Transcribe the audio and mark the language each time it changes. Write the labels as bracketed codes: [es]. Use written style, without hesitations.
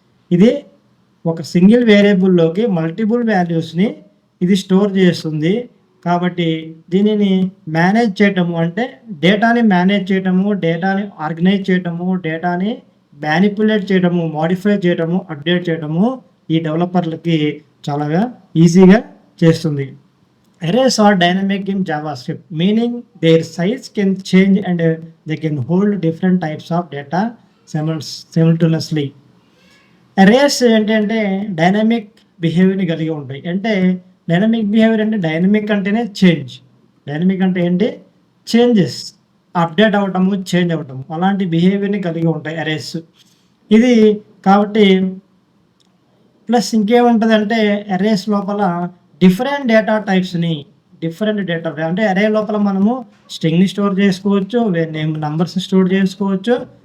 [te] ఇది ఒక single వేరియబుల్లోకి multiple వాల్యూస్ని ఇది స్టోర్ చేస్తుంది. కాబట్టి దీనిని మేనేజ్ చేయటము అంటే డేటాని మేనేజ్ చేయటము, డేటాని ఆర్గనైజ్ చేయటము, డేటాని మ్యానిపులేట్ చేయటము, మోడిఫై చేయటము, అప్డేట్ చేయటము ఈ డెవలపర్లకి చాలా ఈజీగా చేస్తుంది. [en] Arrays are dynamic in JavaScript, meaning their size can change and they can hold different types of data simultaneously. [te] Arrays ఏంటంటే డైనమిక్ బిహేవియర్ని కలిగి ఉంటాయి. అంటే డైనమిక్ బిహేవియర్ అంటే డైనమిక్ అంటేనే చేంజ్. డైనమిక్ అంటే ఏంటి? చేంజెస్, అప్డేట్ అవ్వటము, చేంజ్ అవ్వటము, అలాంటి బిహేవియర్ని కలిగి ఉంటాయి అరేస్. ఇది కాబట్టి ప్లస్ ఇంకేముంటుంది అంటే అరేస్ లోపల డిఫరెంట్ డేటా టైప్స్ని, డిఫరెంట్ డేటా అంటే అరే లోపల మనము స్ట్రింగ్ని స్టోర్ చేసుకోవచ్చు, నంబర్స్ని స్టోర్ చేసుకోవచ్చు.